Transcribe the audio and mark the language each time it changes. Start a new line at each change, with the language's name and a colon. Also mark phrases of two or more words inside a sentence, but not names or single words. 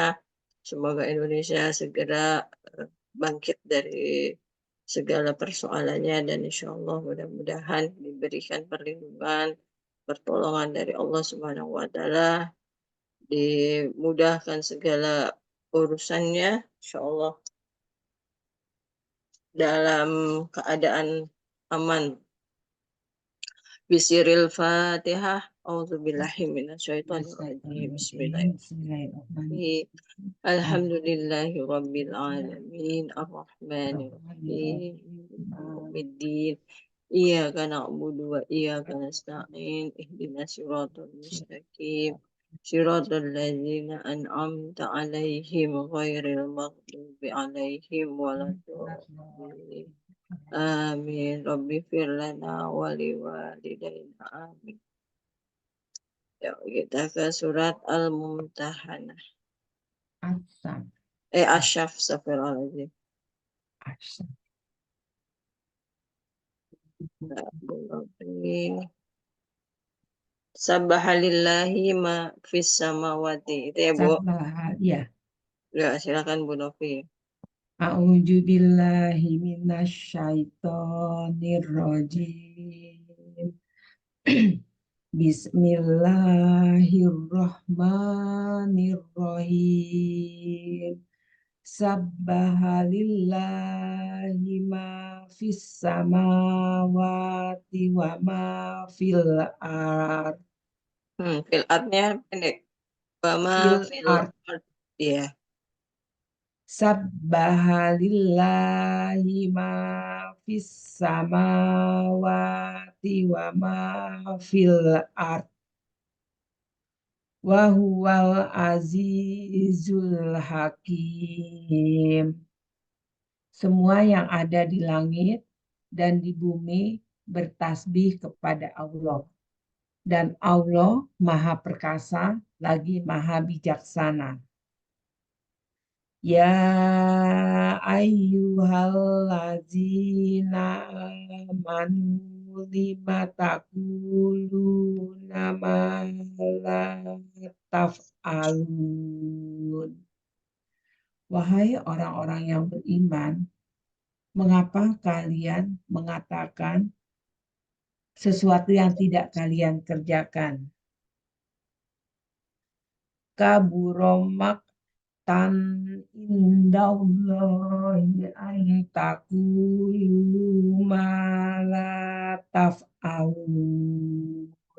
Indonesian: Semoga Indonesia segera bangkit dari segala persoalannya dan
Arabic: إن شاء الله
Indonesian: mudah-mudahan diberikan perlindungan, pertolongan dari Allah
Arabic: سبحانه وتعالى,
Indonesian: dimudahkan segala urusannya,
Arabic: إن شاء الله
Indonesian: dalam keadaan aman.
Arabic: بسر الفاتحة. أعوذ بالله من الشيطان الرجيم. بسم الله الرحمن الرحيم. الحمد لله رب العالمين. الرحمن الرحيم. يوم الدين. إياك نعبد وإياك نستعين. اهدنا الصراط المستقيم. صراط الذين أنعمت عليهم غير المغضوب عليهم ولا الضالين. Amin. رب اغفر لنا ولوالدينا.
Indonesian: Amin. Ya, kita ke surat Al-Mumtahanah.
Arabic: آسف، أستغفر الله العظيم. سبح لله ما في السماوات.
Indonesian: Itu ya, Bu. Ya. Ya, silakan Bu Novi.
Arabic: أعوذ بالله من الشيطان الرجيم. بسم الله الرحمن الرحيم. سبح لله ما في السماوات وما في الأرض.
Indonesian: Fil artnya pendek.
Arabic: وما في art. art.
Indonesian: Ya.
Arabic: سبح لله ما في السماوات وما في الأرض. وهو العزيز الحكيم.
Indonesian: Semua yang ada di langit dan di bumi bertasbih kepada Allah. Dan Allah Maha Perkasa lagi Maha Bijaksana.
Arabic: يا أيها الذين آمنوا لم تقولون ما لا تفعلون.
Indonesian: Wahai orang-orang yang beriman, mengapa kalian mengatakan sesuatu yang tidak kalian kerjakan?
Arabic: كبر مقتا عند الله أن تقولوا ما لا تفعلون.